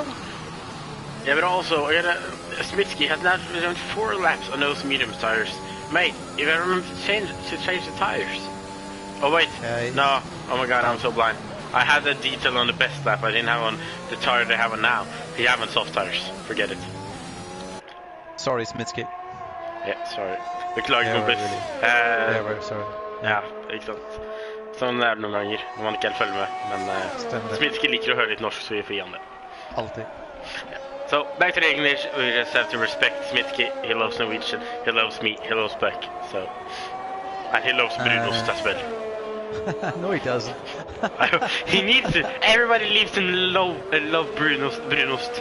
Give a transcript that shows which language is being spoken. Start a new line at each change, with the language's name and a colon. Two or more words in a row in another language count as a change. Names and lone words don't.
English: Yeah, but also, Smitsky has now done 4 laps on those medium tires. Mate, if I remember to change the tires. Oh wait, no, oh my god, I'm so blind. I had that detail on the best lap, I didn't have on the tire they have on now. They have on soft tires, forget it. Sorry, Smitsky.
Norwegian: Ja, sorry. Beklager kompis. Ja, sorry. Ja, ikke sant. Sånn er det noen ganger, når man ikke helt følger med. Men Smitsky liker å høre litt norsk, så vi får gi han det. Alltid.
English: Yeah. So, back to the English, we just have to respect Smitsky. He loves Norwegian, he loves me, he loves Beck. So, and he loves Brunost as well. No, he doesn't. He needs to. Everybody lives in love Brunost.